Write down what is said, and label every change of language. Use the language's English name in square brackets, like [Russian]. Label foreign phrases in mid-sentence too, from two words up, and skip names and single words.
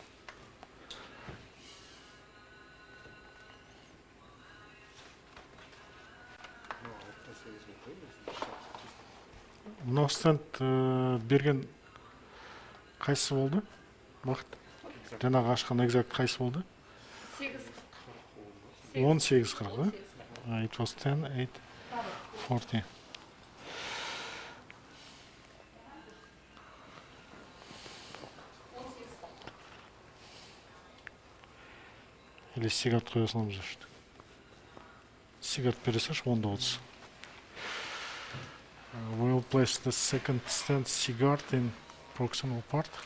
[Kazakh] Мынау стенд берген қайсысы болды? Бақыт. Жаңағы ашқан экзакт қайсысы болды? 18-40, да? [English] It was 10, 8, 40. [Kazakh] Или сигарет қоя саламыз үшін. Сигарет бере салшы, 10-да 30. [English] We will place the second stent cigarette in proximal part.